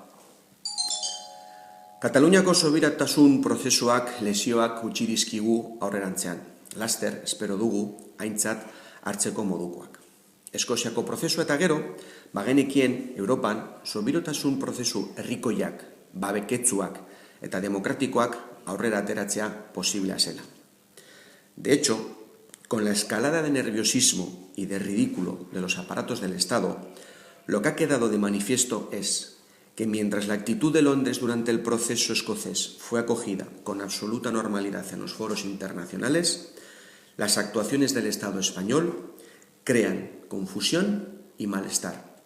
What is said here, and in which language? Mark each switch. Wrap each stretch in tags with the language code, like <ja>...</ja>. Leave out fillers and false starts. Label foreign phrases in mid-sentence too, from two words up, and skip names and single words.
<eu>Kataluniako sobiratasun prozesuak lesioak utzi dizkigu aurrerantzean. Laster, espero dugu, aintzat hartzeko modukoak. Eskoziako prozesua eta gero, bagenekien Europan sobiratasun prozesu herrikoiak, babeketsuak eta demokratikoak aurrera ateratzea posiblea zela.</eu> <es>De hecho, con la escalada de nerviosismo y de ridículo de los aparatos del Estado, lo que ha quedado de manifiesto es que mientras la actitud de Londres durante el proceso escocés fue acogida con absoluta normalidad en los foros internacionales, las actuaciones del Estado español crean confusión y malestar.</es>